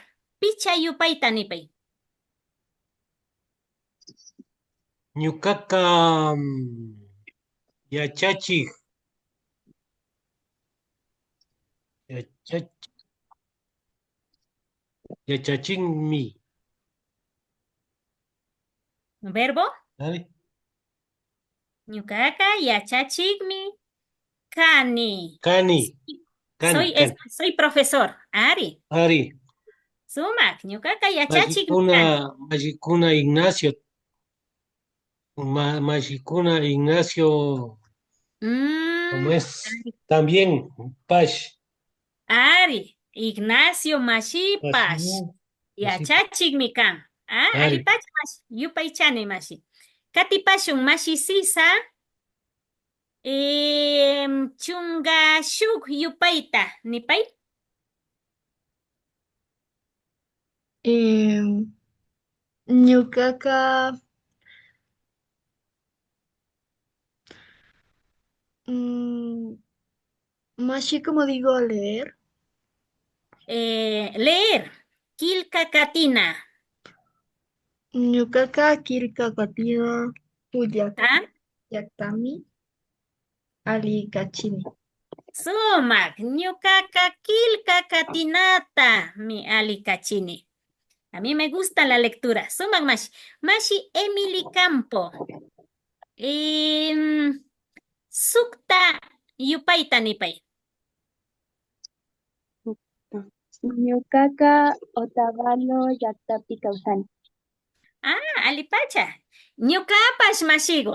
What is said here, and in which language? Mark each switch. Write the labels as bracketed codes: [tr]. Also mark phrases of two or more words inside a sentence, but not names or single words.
[qu] Picha Yupaita nipay. Ñukaqa yachachik. Yachachinmi. [es] ¿Verbo? ¿Vale? [qu] Ñukaka yachachikmi kani. Cani. [es] Soy profesor. Ari. [qu] Ari. Sumak. Ñukaka yachachikmi kani. Mashikuna Ignacio. Mashikuna Ignacio. [es] ¿Cómo es? También, [qu] Pash. Ari. Ignacio Mashipash. Yachachikmi kan. Ah, Ari. alipach mashi. Yupaychani mashi. Katipashun mashi sisa. Chunga shuk yupaita. Nipay. Ñukaqa Mashi, [es] como digo, leer. [qu] Leer. Kilka katina. Ñukaqa kilka katina yaktami ali kachini. Sumak. Ñukaka kilka katinata. Mi ali kachini. [es] A mí me gusta la lectura. [qu] Sumak mashi. Mashi Emily Campo. Sukta yupaita nipay. Ñukaqa Otavalo llaqtapi kawsani. Ah, alipacha. Ñukapash mashigo.